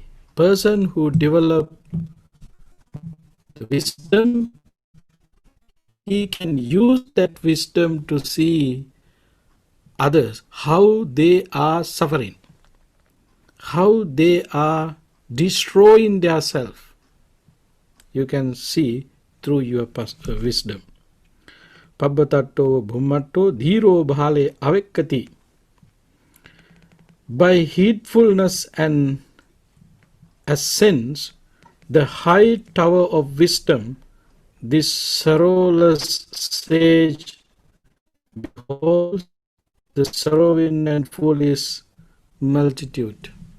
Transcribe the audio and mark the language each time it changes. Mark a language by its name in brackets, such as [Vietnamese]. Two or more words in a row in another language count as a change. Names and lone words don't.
[English] Person who develop the wisdom, he can use that wisdom to see others, how they are suffering, how they are destroying their self. You can see through your wisdom. [Pali] Pabbatato bhummatto dhiro bhale avikkati. [English] By heedfulness and ascends the high tower of wisdom, this sorrowless sage beholds the sorrowing and foolish multitude.